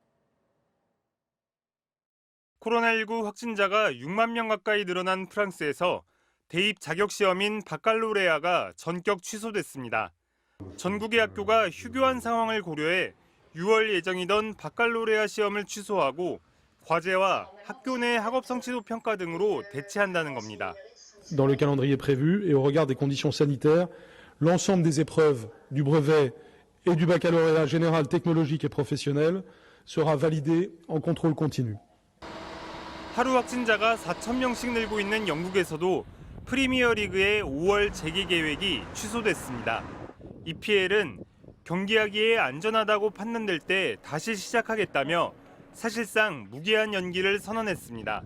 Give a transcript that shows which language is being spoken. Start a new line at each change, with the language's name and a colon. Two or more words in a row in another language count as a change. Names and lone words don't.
Korean: 코로나19 확진자가 6만 명 가까이 늘어난 프랑스에서 대입 자격시험인 바칼로레아가 전격 취소됐습니다. 전국의 학교가 휴교한 상황을 고려해 6월 예정이던 바칼로레아 시험을 취소하고 과제와 학교 내 학업 성취도 평가 등으로 대체한다는 겁니다.
French: Dans le calendrier prévu et au regard des conditions sanitaires, l'ensemble des épreuves du brevet et du baccalauréat général technologique et professionnel sera validé en contrôle continu.
Korean: 하루 확진자가 4천 명씩 늘고 있는 영국에서도 프리미어리그의 5월 재개 계획이 취소됐습니다. EPL은 경기하기에 안전하다고 판단될 때 다시 시작하겠다며 사실상 무기한 연기를 선언했습니다.